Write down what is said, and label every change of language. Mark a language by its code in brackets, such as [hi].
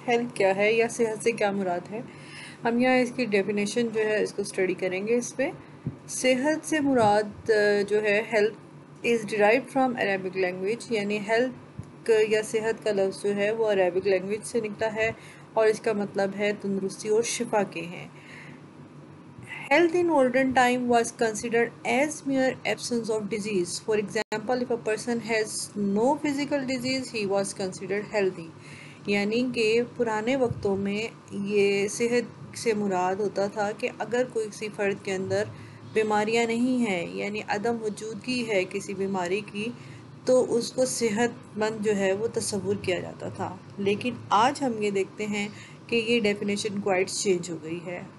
[hi] Health क्या है या सेहत से क्या मुराद है? हम यहाँ इसकी डेफिनेशन जो है इसको स्टडी करेंगे। इसमें सेहत से मुराद जो है [en] health is derive from Arabic language, [hi] यानी हेल्थ या सेहत का लफ्ज़ जो है वो अरेबिक लैंग्वेज से निकला है और इसका मतलब है तंदुरुस्ती और शिफा के हैं। [en] Health in olden time was considered as mere absence of disease. For example, if a person has no physical disease, he was considered healthy. [hi] यानी कि पुराने वक्तों में ये सेहत से मुराद होता था कि अगर कोई किसी फ़र्द के अंदर बीमारियां नहीं हैं, यानी अदम वजूदगी है किसी बीमारी की, तो उसको सेहतमंद जो है वो तस्वुर किया जाता था। लेकिन आज हम ये देखते हैं कि ये डेफिनेशन क्वाइट चेंज हो गई है।